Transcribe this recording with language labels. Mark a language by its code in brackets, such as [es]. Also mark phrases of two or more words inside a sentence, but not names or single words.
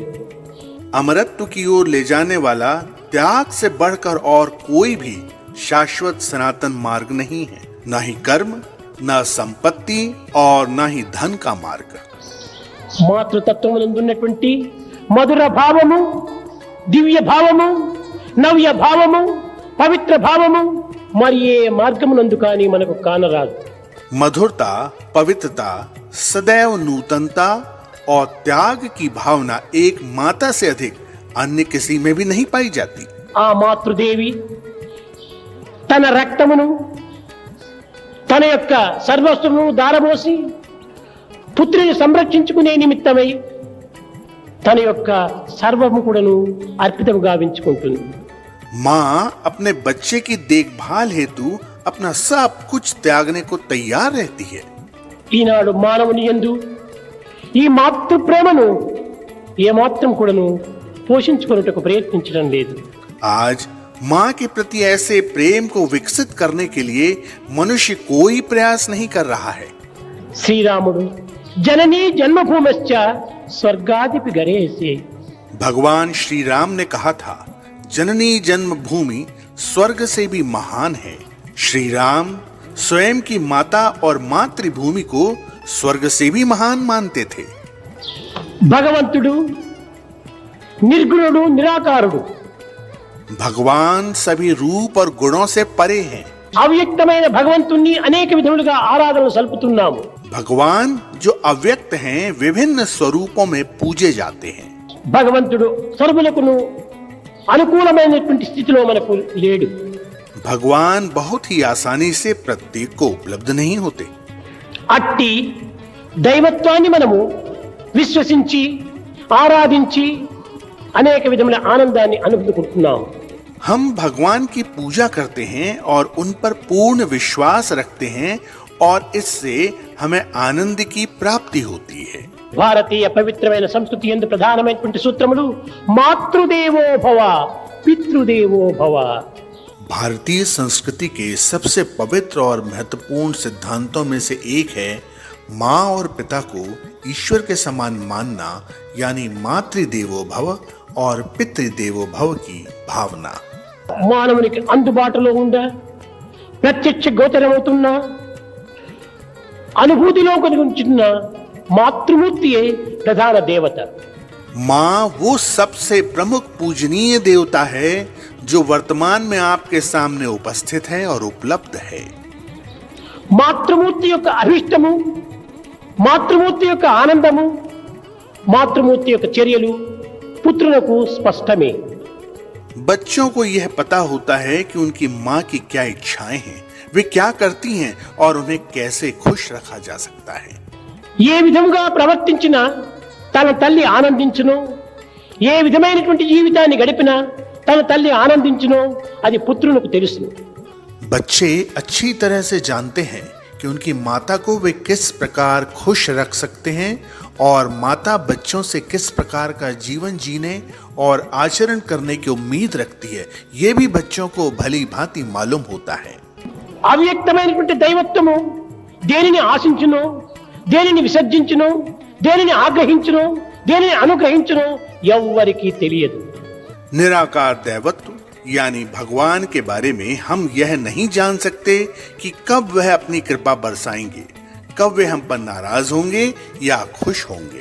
[hi] अमरत्व की ओर ले जाने वाला त्याग से बढ़कर और कोई भी शाश्वत सनातन मार्ग नहीं है। न ही कर्म, न संपत्ति और न ही धन का मार्ग। [te] మాతృతత్వమునందున్నటువంటి మధుర భావము, దివ్య భావము, నవ్య భావము, పవిత్ర భావము మరి ఏ మార్గమునందు కానీ మనకు కానరాదు. [hi] मधुरता, पवित्रता, सदैव नूतनता और त्याग की भावना एक माता से अधिक अन्य किसी में भी नहीं पाई जाती। [te] ఆ మాతృదేవి తన రక్తమును తన యొక్క సర్వస్వమును దారబోసి పుత్రుని సంరక్షించుకునే నిమిత్తమై తన యొక్క సర్వము కూడాను అర్పితము గావించుకుంటుంది. [hi] माँ अपने बच्चे की देखभाल हेतु अपना सब कुछ त्यागने को तैयार रहती है। [te] ఈనాడు మానవుని యందు ఈ మాతృ ప్రేమను ఏమాత్రం కూడాను పోషించుకున్నట్టుకు ప్రయత్నించడం లేదు. [hi] आज माँ के प्रति ऐसे प्रेम को विकसित करने के लिए मनुष्य कोई प्रयास नहीं कर रहा है। [sa] శ్రీరాముడు जननी जन्मभूमिश्च स्वर्गादपि गरीयसी. [hi] भगवान श्री राम ने कहा था, जननी जन्मभूमि स्वर्ग से भी महान है। श्री राम स्वयं की माता और मातृभूमि को स्वर्ग से भी महान मानते थे। [te] భగవంతుడు నిర్గుణుడు నిరాకారుడు. [hi] भगवान सभी रूप और गुणों से परे हैं। [te] అవ్యక్తమైన భగవంతుణ్ణి అనేక విధములుగా ఆరాధనలు సల్పుతున్నాము. [hi] भगवान जो अव्यक्त हैं विभिन्न स्वरूपों में पूजे जाते हैं। [te] భగవంతుడు సర్వులకును అనుకూలమైనటువంటి స్థితిలో మనకు లేడు. [hi] भगवान बहुत ही आसानी से प्रत्येक को उपलब्ध नहीं होते। [te] అట్టి దైవత్వాన్ని మనము విశ్వసించి ఆరాధించి అనేక విధమైన ఆనందాన్ని అనుభూతుకుంటున్నాం. [hi] हम भगवान की पूजा करते हैं और उन पर पूर्ण विश्वास रखते हैं और इससे हमें आनंद की प्राप्ति होती है. [te] భారతీయ పవిత్రమైన సంస్కృతి యందు ప్రధానమైనటువంటి సూత్రములు [sa] मातृदेवो भव, पितृदेवो भव. [hi] भारतीय संस्कृति के सबसे पवित्र और महत्वपूर्ण सिद्धांतों में से एक है माँ और पिता को ईश्वर के समान मानना, यानी [sa] मातृदेवो भव [hi] और [sa] पितृदेवो भव [hi] की भावना. [te] మానవునికి అందుబాటులో ఉందా, ప్రత్యక్ష గోచరమవుతున్న అనుభూతిలో కలుగుతున్న మాతృమూర్తియే ప్రధాన దేవత. [hi] माँ वो सबसे प्रमुख पूजनीय देवता है जो वर्तमान में आपके सामने उपस्थित है और उपलब्ध है. [te] మాతృమూర్తి యొక్క అభిష్టము, మాతృమూర్తి యొక్క ఆనందము, మాతృమూర్తి యొక్క చర్యలు పుత్రులకు స్పష్టమే. [hi] बच्चों को यह पता होता है कि उनकी माँ की क्या इच्छाएं हैं, वे क्या करती हैं और उन्हें कैसे खुश रखा जा सकता है. [te] ఏ విధంగా ప్రవర్తించినా తన తల్లి ఆనందించును, ఏ విధమైనటువంటి జీవితాన్ని గడిపినా తన తల్లి ఆనందించును, అది పుత్రులకు తెలుసు. [hi] बच्चे अच्छी तरह से जानते हैं कि उनकी माता को वे किस प्रकार खुश रख सकते हैं और माता बच्चों से किस प्रकार का जीवन जीने और आचरण करने की उम्मीद रखती है, ये भी बच्चों को भली भांति मालूम होता है. [te] అవ్యక్తమైనటువంటి దైవత్వము దేనిని ఆశించును, దేనిని విసర్జించును, దేనిని ఆగ్రహించును, దేనిని అనుగ్రహించును ఎవ్వరికీ తెలియదు. [hi] निराकार दैवत्व यानी भगवान के बारे में हम यह नहीं जान सकते कि कब वह अपनी कृपा बरसाएंगे, कब वे हम पर नाराज होंगे या खुश होंगे.